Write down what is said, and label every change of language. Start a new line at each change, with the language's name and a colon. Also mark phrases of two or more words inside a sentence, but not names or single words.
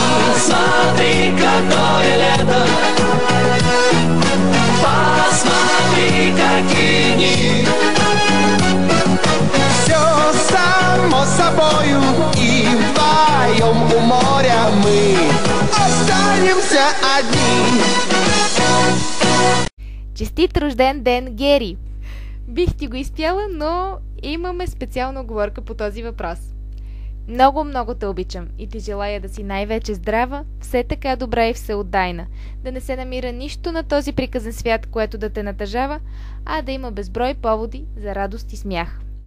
Russian: Посмотри, какое лето, посмотри, какие дни. Все само собою, и вдвоем у моря мы останемся одни.
Bulgarian: Честит рожден ден, Гери! Бих ти го изпяла, но имаме специална оговорка по този въпрос. Много, много те обичам и ти желая да си най-вече здрава, все така добра и всеотдайна, да не се намира нищо на този приказен свят, което да те натъжава, а да има безброй поводи за радост и смях.